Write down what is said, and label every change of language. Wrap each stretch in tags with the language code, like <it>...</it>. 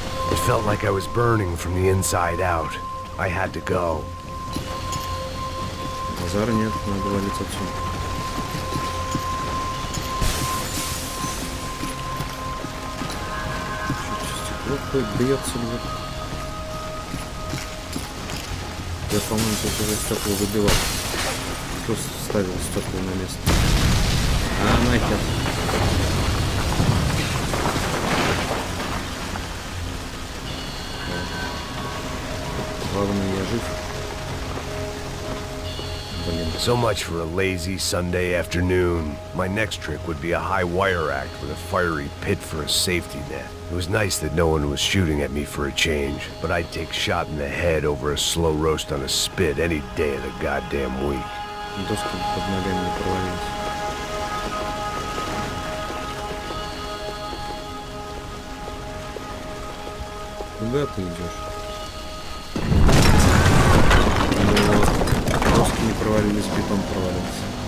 <en>It felt like I was burning from the inside out. I had to go.</en> <ru>Базара нет, надо валить отсюда. Стекло какое-то бьется, блядь. Я, по-моему, тут уже стекло выбивал. Кто ставил стекло на место? А, нахер. Главное, я жив. Блин.</ru> <en>So much for a lazy Sunday afternoon. My next trick would be a high wire act with a fiery pit for a safety net. It was nice that no one was shooting at me for a change, but I'd take shot in the head over a slow roast on a spit any day of the goddamn week.</en> <ru>Доска под ногами не провалилась. Куда ты идешь? Вот. Доски не провалились, бетон провалился.</ru>